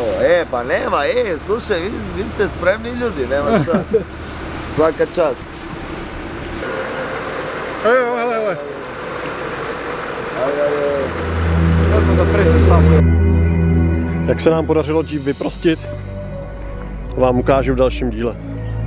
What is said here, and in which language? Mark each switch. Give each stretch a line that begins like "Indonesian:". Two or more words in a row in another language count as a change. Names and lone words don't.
Serbian: Pa nema, slušaj, vi ste spremni ljudi, nema šta. Svaka čast.
Czech: Hele. Jak se nám podařilo Jeep vyprostit, to vám ukážu v dalším díle.